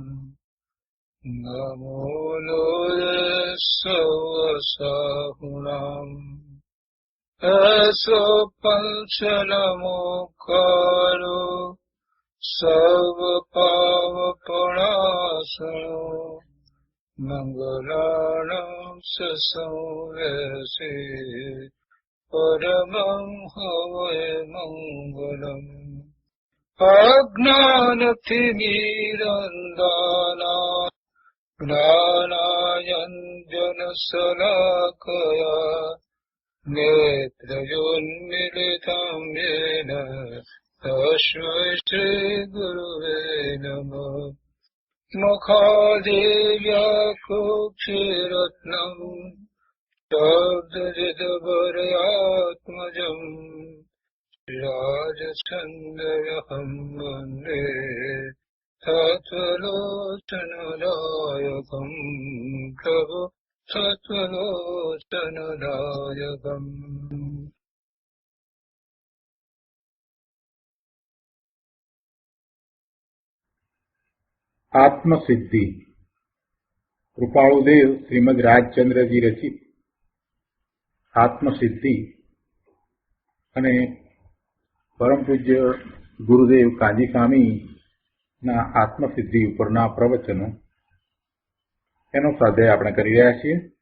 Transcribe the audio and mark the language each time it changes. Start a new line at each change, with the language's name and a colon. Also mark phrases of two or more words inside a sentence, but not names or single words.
Prakrit languages: નમો લોયસવસાહુણાં એસો પંચનમોકારો સર્વપાવપણાસનો મંગલાણાં સંવેશે પરમં હવૈ મંગલમ
Sanskrit: अज्ञानतिमिरंधाना ज्ञानांजनशलाकया નેત્રયોન્મિલિतं येन तस्मै श्रीगुरुवे नमः मुखादेव्याकुक्षिरत्नं शब्दजितवर्यात्मजम् राजचन्द्रहं वन्दे तत्त्वलोचनदायकं प्रभु तत्त्वलोचनदायकम्।
Gujarati: આત્મસિદ્ધિ કૃપાળુદેવ શ્રીમદ રાજચંદ્રજી રચિત આત્મસિદ્ધિ અને પરમ પૂજ્ય ગુરુદેવ કાજી સ્વામીના આત્મસિદ્ધિ ઉપરના પ્રવચનો એનો સ્વાધ્યાય આપણે કરી રહ્યા છીએ.